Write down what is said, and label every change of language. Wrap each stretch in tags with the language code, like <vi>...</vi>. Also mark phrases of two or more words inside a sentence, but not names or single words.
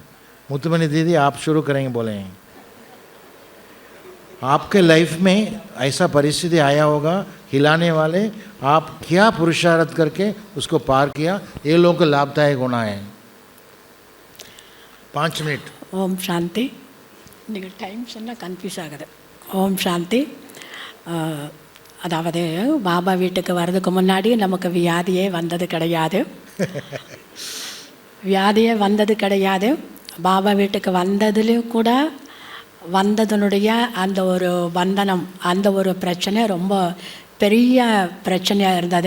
<hi>मुतमनी दीदी आप शुरू करेंगे, बोले हैं। आपके लाइफ में ऐसा परिस्थिति आया होगा हिलाने वाले, आप क्या पुरुषार्थ करके उसको पार किया, ये लोगों को लाभदायक होना है। 5 मिनट।</hi> <ta>ஓம் சாந்தி. நீங்கள் டைம் சொன்னால் கன்ஃபியூஸ் ஆகுது. ஓம் சாந்தி. அதாவது பாபா வீட்டுக்கு வர்றதுக்கு முன்னாடி நமக்கு வியாதியே வந்தது கிடையாது. வியாதியே வந்தது கிடையாது. பாபா வீட்டுக்கு வந்ததுலேயும் கூட வந்ததனுடைய அந்த ஒரு பந்தனம், அந்த ஒரு பிரச்சனை ரொம்ப பெரிய பிரச்சனையாக இருந்தது.</ta>